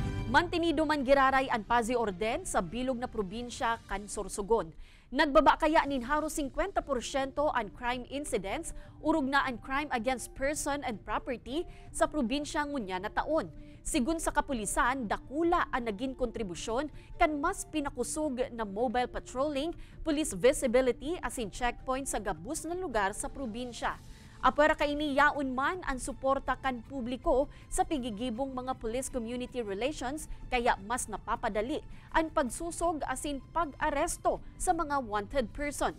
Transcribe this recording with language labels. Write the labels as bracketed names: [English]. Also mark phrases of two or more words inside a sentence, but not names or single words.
[Bikol] Mantinido man giraray ang pazi orden sa bilog na probinsya kan Sorsogon. Nagbaba kaya nin haros 50% ang [English] crime incidents, [Bikol] urog na ang [English] crime against person and property [Bikol] sa probinsya ngunya na taon. Sigun sa kapulisan, dakula ang naging kontribusyon kan mas pinakusog na [English] mobile patrolling, police visibility [Bikol] asin checkpoint sa gabus na lugar sa probinsya. Apara kaini yaon man ang suporta kan publiko sa pigigibong mga [English] police community relations [Bikol] kaya mas napapadali ang pagsusog asin pag-aresto sa mga [English] wanted persons.